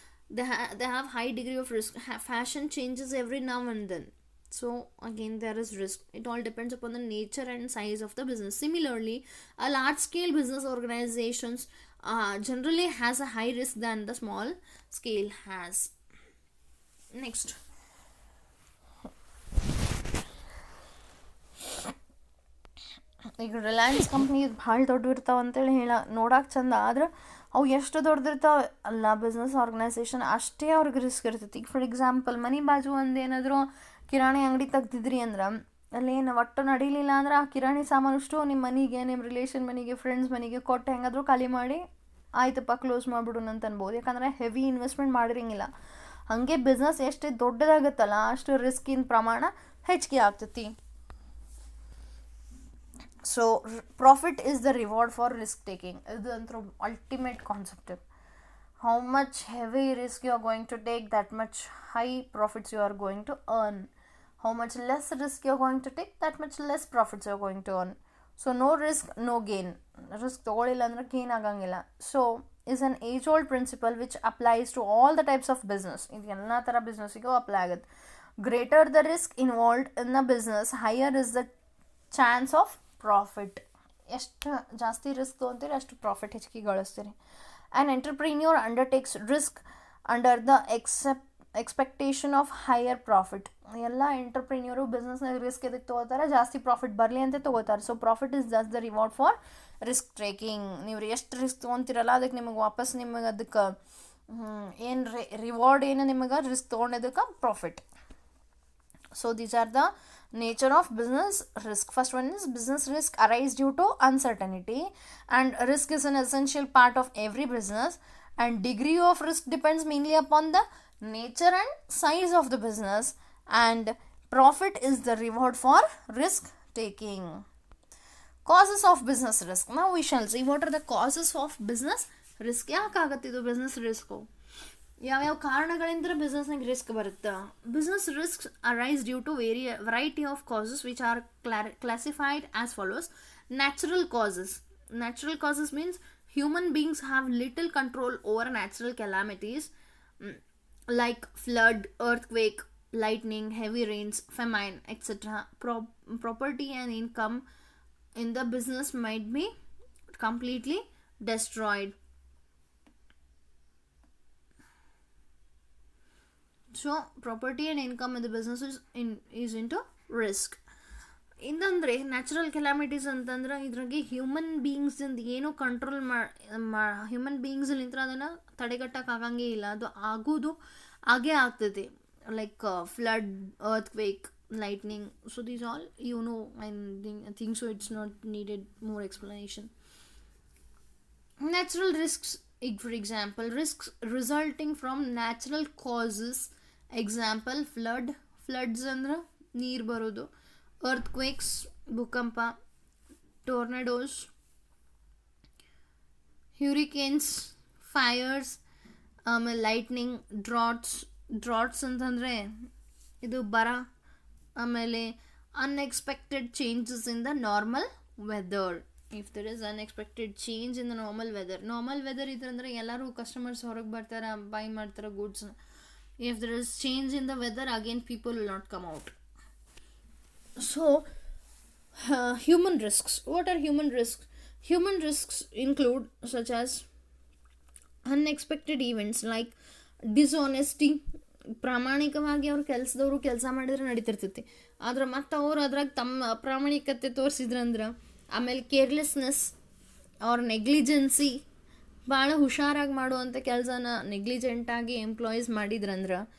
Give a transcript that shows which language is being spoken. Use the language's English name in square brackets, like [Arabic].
[English] They have high degree of risk. Fashion changes every now and then. So again there is risk. It all depends upon the nature and size of the business. Similarly, a large scale business organizations generally has a high risk than the small scale has. [Kannada] Next, ಈಗ Reliance company ಭಾಳ ದೊಡ್ಡ ಇರ್ತಾವ ಅಂತೇಳಿ ನೋಡಕ್ಕೆ ಚಂದ, ಆದ್ರೆ ಅವು ಎಷ್ಟು ದೊಡ್ಡದಿರ್ತಾವೆ ಅಲ್ಲ ಬಿಸ್ನೆಸ್ ಆರ್ಗನೈಸೇಷನ್, ಅಷ್ಟೇ ಅವ್ರಿಗೆ ರಿಸ್ಕ್ ಇರ್ತೈತಿ. ಈಗ ಫಾರ್ ಎಕ್ಸಾಂಪಲ್ ಮನೆ ಬಾಜು ಒಂದು ಏನಾದರೂ ಕಿರಾಣಿ ಅಂಗಡಿ ತೆಗ್ದಿದ್ರಿ ಅಂದ್ರೆ, ಅಲ್ಲೇನು ಒಟ್ಟು ನಡೀಲಿಲ್ಲ ಅಂದ್ರೆ ಆ ಕಿರಾಣಿ ಸಾಮಾನಷ್ಟು ನಿಮ್ಮ ಮನೆಗೆ, ನಿಮ್ಮ ರಿಲೇಷನ್ ಮನೆಗೆ, ಫ್ರೆಂಡ್ಸ್ ಮನೆಗೆ ಕೊಟ್ಟು ಹೆಂಗಾದರೂ ಖಾಲಿ ಮಾಡಿ ಆಯ್ತಪ್ಪ ಕ್ಲೋಸ್ ಮಾಡಿಬಿಡೋಣ ಅಂತ ಅನ್ಬೋದು. ಯಾಕಂದರೆ ಹೆವಿ ಇನ್ವೆಸ್ಟ್ಮೆಂಟ್ ಮಾಡಿರಂಗಿಲ್ಲ. ಹಾಗೆ ಬಿಸ್ನೆಸ್ ಎಷ್ಟು ದೊಡ್ಡದಾಗತ್ತಲ್ಲ ಅಷ್ಟು ರಿಸ್ಕಿನ ಪ್ರಮಾಣ ಹೆಚ್ಚಿಗೆ ಆಗ್ತೈತಿ. [English] So profit is the reward for risk taking. [Kannada] ಇದು ಅಂತೂ ultimate concept. [English] How much heavy risk you are going to take, that much high profits you are going to earn. How much less risk you are going to take, that much less profits you are going to earn. So no risk, no gain. [Kannada] Risk ತಗೊಳ್ಳಿಲ್ಲ ಅಂದ್ರೆ gain ಆಗಂಗಿಲ್ಲ. [English] So is an age old principle which applies to all the types of business. [Kannada] ಇದು ಎಲ್ಲ ಥರ ಬಿಸ್ನೆಸ್ಸಿಗೂ apply ಆಗುತ್ತೆ. [English] Greater the risk involved in the business, higher is the chance of profit. [Kannada] ಎಷ್ಟು ಜಾಸ್ತಿ risk ತೊಗೊಂತೀರಿ ಅಷ್ಟು ಪ್ರಾಫಿಟ್ ಹೆಚ್ಚಿಗೆ ಗಳಿಸ್ತೀರಿ. [English] An entrepreneur undertakes risk under the expectation of higher profit. [Kannada] ಎಲ್ಲ ಎಂಟರ್ಪ್ರಿನ್ಯೂರು ಬಿಸ್ನೆಸ್ನಾಗ risk ಎದಕ್ಕೆ ತೊಗೋತಾರೆ, ಜಾಸ್ತಿ ಪ್ರಾಫಿಟ್ ಬರಲಿ ಅಂತ ತೊಗೋತಾರೆ. [English] So profit is just the reward for risk taking. [Kannada] ನೀವು ಎಷ್ಟು ರಿಸ್ಕ್ ತೊಗೊತೀರಲ್ಲ ಅದಕ್ಕೆ ನಿಮಗೆ ವಾಪಸ್ ನಿಮಗೆ ಅದಕ್ಕೆ ಏನು ರಿವಾರ್ಡ್ ಏನು ನಿಮಗೆ risk ತೊಗೊಂಡಿದ್ದಕ್ಕೆ profit. [English] So these are the Nature of business risk. First one is business risk arise due to uncertainty, and risk is an essential part of every business, and degree of risk depends mainly upon the nature and size of the business, and profit is the reward for risk taking. Causes of business risk. Now we shall see what are the causes of business risk. [Kannada] ಯಾಕಾಗತ್ತಿದು business risk, ಯಾವ್ಯಾವ ಕಾರಣಗಳಿಂದ ಬಿಸ್ನೆಸ್ನಾಗ risk ಬರುತ್ತೆ. [English] Business risk arise due to variety of causes which are classified as follows. Natural causes. Natural causes means human beings have little control over natural calamities like flood, earthquake, lightning, heavy rains, famine, etc. Property and income in the business might be completely destroyed. So property and income in the business is into risk. [Kannada] ಇಂದಂದರೆ natural calamities ಅಂತಂದ್ರೆ ಇದ್ರಾಗೆ human ಬೀಯಿಂಗ್ಸಿಂದ ಏನೂ control human ಬೀಯಿಂಗ್ಸ್ಲಿಂತ್ರ ಅದನ್ನು ತಡೆಗಟ್ಟೋಕ್ಕಾಗಂಗೇ ಇಲ್ಲ. ಅದು ಆಗೋದು ಆಗೇ ಆಗ್ತದೆ. [English] Like flood, earthquake, lightning. So these all you know. I think so it's not needed more explanation. Natural risks, for example, risks resulting from natural causes. Example, floods [Kannada] ಅಂದ್ರೆ ನೀರು ಬರೋದು, [English] earthquakes ಭೂಕಂಪ, tornadoes, hurricanes, fires, ಆಮೇಲೆ lightning, droughts [Kannada] ಅಂತಂದರೆ ಇದು ಬರ, [English] ಆಮೇಲೆ unexpected changes in the normal weather. If there is unexpected change in the normal weather [Kannada] ಇದ್ರಂದ್ರೆ ಎಲ್ಲರೂ ಕಸ್ಟಮರ್ಸ್ ಹೊರಗೆ ಬರ್ತಾರೆ, ಬೈ ಮಾಡ್ತಾರೆ ಗೂಡ್ಸ್ನ. [English] If there is change in the weather, again people will not come out. So human risks. What are human risks? Human risks include such as unexpected events like dishonesty. [Kannada] ಪ್ರಾಮಾಣಿಕವಾಗಿ ಅವ್ರ ಕೆಲಸದವರು ಕೆಲಸ ಮಾಡಿದ್ರೆ ನಡೀತಿರ್ತೈತಿ, ಆದ್ರೆ ಮತ್ತು ಅವ್ರು ಅದ್ರಾಗ ತಮ್ಮ ಅಪ್ರಾಮಾಣಿಕತೆ ತೋರಿಸಿದ್ರಂದ್ರೆ. ಆಮೇಲೆ ಕೇರ್ಲೆಸ್ನೆಸ್ ಅವ್ರ ನೆಗ್ಲಿಜೆನ್ಸಿ, ಭಾಳ ಹುಷಾರಾಗಿ ಮಾಡುವಂಥ ಕೆಲಸನ ನೆಗ್ಲಿಜೆಂಟಾಗಿ ಎಂಪ್ಲಾಯೀಸ್ ಮಾಡಿದ್ರಂದ್ರೆ.